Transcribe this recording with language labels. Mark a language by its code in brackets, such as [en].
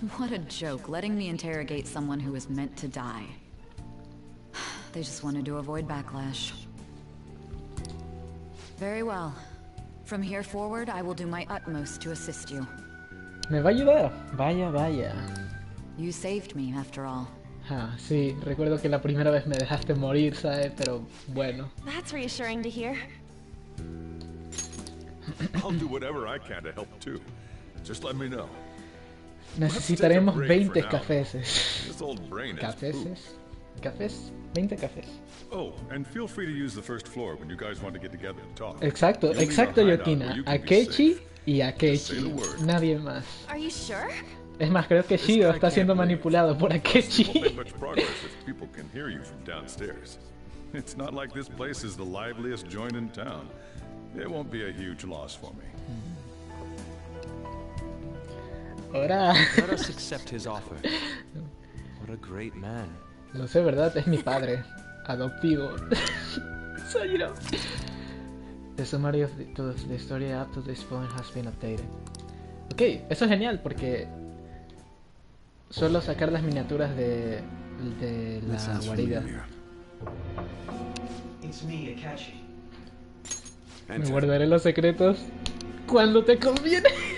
[en] What a joke, letting me interrogate someone who was meant to die. They just wanted to avoid backlash. Very well. From here forward, I will do my utmost to assist you. [es] ¿Me va a ayudar? Vaya. You saved me, after all. Sí, recuerdo que la primera vez me dejaste morir, ¿sabes? Pero bueno. [en] That's reassuring to hear. I'll do whatever I can to help too. Just let me know. [es] Necesitaremos [en] Let's take a break [es] 20 [en] for now. [es] cafeses. [en] This old brain has [es] ¿Cafeses? Cafés, 20 cafés. [en] Oh, and feel free to use the first floor when you guys want to get together and talk. [es] Exacto, exacto, Yokina. Akechi y Akechi. Nadie más. [en] Are you sure? [es] Es más, creo que Shido está siendo manipulado por Akechi. [en] Won't make much progress if people can hear you from downstairs. It's not like this place is the liveliest joint in town. It won't be a huge loss for me. [es] Ahora. [en] Let us accept his offer. What a great man. [es] Lo sé, ¿verdad? Es mi padre. Adoptivo. [en] So, you know. The summary of the story up to this point has been updated. [es] Ok, eso es genial porque suelo sacar las miniaturas de la guarida. [en] It's me, Akechi. [es] Me guardaré los secretos cuando te conviene.